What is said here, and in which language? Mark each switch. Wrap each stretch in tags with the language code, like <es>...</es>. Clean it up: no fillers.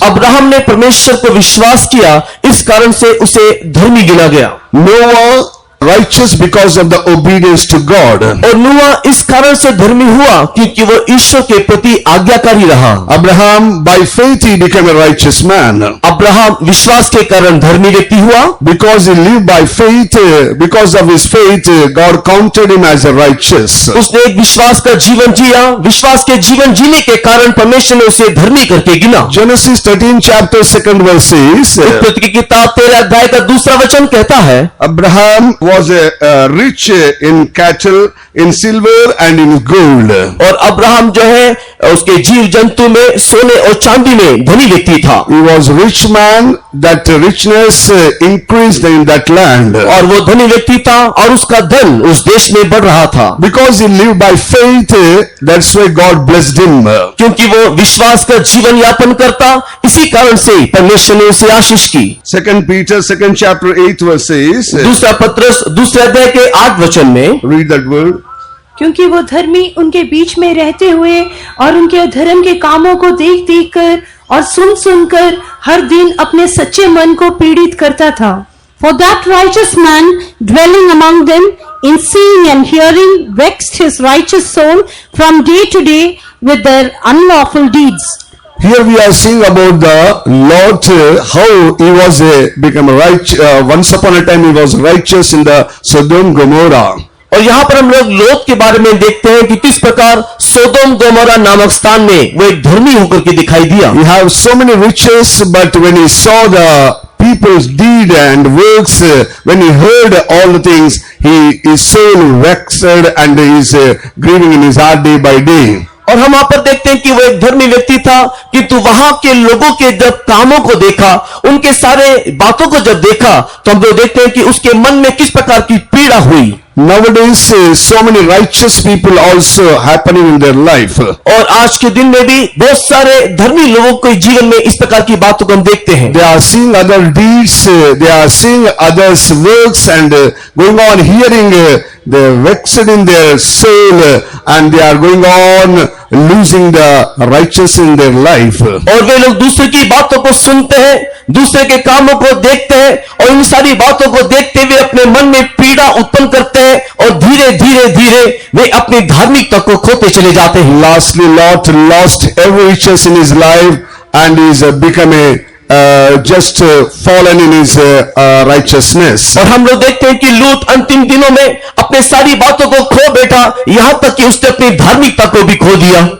<hi>Abraham ने परमेश्वर को विश्वास किया, इस कारण से उसे धर्मी गिना गया।</hi> <en>Noah righteous because of the obedience to God.</en> <hi>और नूहा इस कारण से धर्मी हुआ क्योंकि वो ईश्वर के प्रति आज्ञाकारी रहा।</hi> <en>Abraham by faith he became a righteous man.</en> <hi>Abraham विश्वास के कारण धर्मी व्यक्ति हुआ।</hi> <en>Because he lived by faith, because of his faith, God counted him as a righteous.</en> <hi>उसने एक विश्वास का जीवन जिया, विश्वास के जीवन जीने के कारण परमेश्वर ने उसे धर्मी करके गिना।</hi> <en>Genesis 13 chapter 2 verse says,</en> <hi>उत्पत्ति की किताब 13 अध्याय का दूसरा वचन कहता है,</hi> <en>Abraham was rich in cattle, in silver and in gold.</en> <hi>और अब्राहम जो है उसके जीव जंतु में, सोने और चांदी में धनी व्यक्ति था।</hi> <en>He was rich man, that richness increased in that land.</en> <hi>और वो धनी व्यक्ति था और उसका धन उस देश में बढ़ रहा था।</hi> <en>Because he lived by faith, that's why God blessed him.</en> <hi>क्योंकि वो विश्वास का जीवन यापन करता, इसी कारण से परमेश्वर ने उसे आशीष की।</hi> <en>2 Peter 2nd chapter 8 verse says,</en> <hi>दूसरा पत्रस दूसरे अध्याय के 8 वचन में,</hi> <en>read that word.</en> <hi>क्योंकि वो धर्मी उनके बीच में रहते हुए और उनके अधर्म के कामों को देख देख कर और सुन सुन कर हर दिन अपने सच्चे मन को पीड़ित करता था।</hi> <en>For that righteous man dwelling among them in seeing and hearing vexed his righteous soul from day to day with their unlawful deeds. Here we are seeing about the Lot, how he was become righteous. Once upon a time he was righteous in the Sodom Gomorrah.</en> <hi>और यहाँ पर हम लोग लोत के बारे में देखते हैं कि किस प्रकार सोदोम गोमोरा नामक स्थान में वो एक धर्मी होकर के दिखाई दिया।</hi> <en>He have so many riches, but when he saw the people's deed and works, when he heard all the things, his soul vexed and he is grieving in his heart day by day.</en> <hi>और हम वहां पर देखते हैं कि वो एक धर्मी व्यक्ति था, किंतु वहां के लोगों के जब कामों को देखा, उनके सारे बातों को जब देखा, तो हम लोग देखते हैं कि उसके मन में किस प्रकार की पीड़ा हुई।</hi> <en>Nowadays, so many righteous people also happening in their life.</en> <hi>और आज के दिन में भी बहुत सारे धर्मी लोगों के जीवन में इस प्रकार की बातों को हम देखते हैं।</hi> <en>They are seeing other deeds, they are seeing others' works and going on hearing, they are vexed in their soul and they are going on losing the righteous in their life.</en> <hi>और वे लोग दूसरे की बातों को सुनते हैं, दूसरे के कामों को देखते हैं और इन सारी बातों को देखते हुए अपने मन में पीड़ा उत्पन्न करते हैं और धीरे धीरे धीरे वे अपनी धार्मिकता को खोते चले जाते हैं।</hi> <en>Lastly, Lot lost every riches in his life and is become just fallen in his righteousness.</en> <hi>और हम लोग देखते हैं कि लूत अंतिम दिनों में अपने सारी बातों को खो बैठा, यहां तक कि उसने अपनी धार्मिकता को भी खो दिया।</hi>